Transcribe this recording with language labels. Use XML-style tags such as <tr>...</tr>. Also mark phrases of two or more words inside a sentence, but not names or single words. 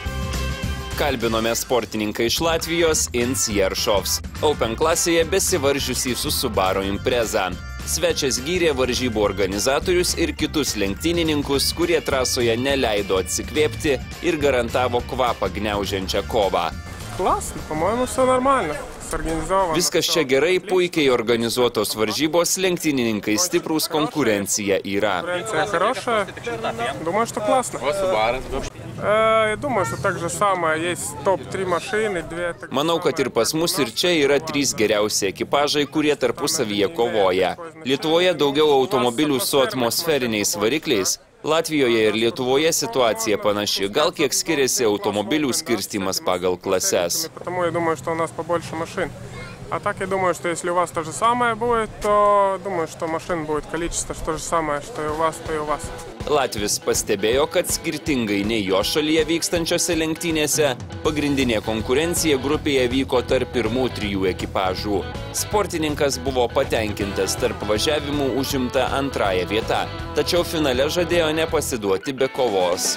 <lt>Kalbinome sportininką iš Latvijos Inc Jeršovs, Open klasėje besivaržusį su Subaru Impreza. Svečias gyrė varžybų organizatorius ir kitus lenktynininkus, kurie trasoje neleido atsikvėpti ir garantavo kvapą gniaužiančią kovą.</lt> <ru>Классно, по-моему, все нормально.</ru> <lt>Viskas čia gerai, puikiai organizuotos varžybos, lenktynininkai stiprūs, konkurencija yra.</lt> <ru>Конкуренция хорошая. Думаю, что классно. Думаю, что так же самое. Есть топ-3 машины, 2...</ru> <lt>Manau, kad ir pas mus ir čia yra 3 geriausi ekipažai, kurie tarpusavyje kovoja. Lietuvoje daugiau automobilių su atmosferiniais varikliais. Latvijoje ir Lietuvoje situacija panaši, gal kiek skiriasi automobilių skirstymas pagal klases.</lt> <ru>Потому я думаю, что у нас побольше машин. А так я думаю, что если у вас то же самое будет, то думаю, что машин будет количество то же самое, что и у вас, то и у вас.</ru> <lt>Latvis pastebėjo, kad skirtingai nei jo šalyje vykstančiose lenktynėse, pagrindinė konkurencija grupėje vyko tarp pirmų 3 ekipažų. Sportininkas buvo patenkintas tarp važiavimų užimta antrąją vietą, tačiau finale žadėjo nepasiduoti be kovos.</lt>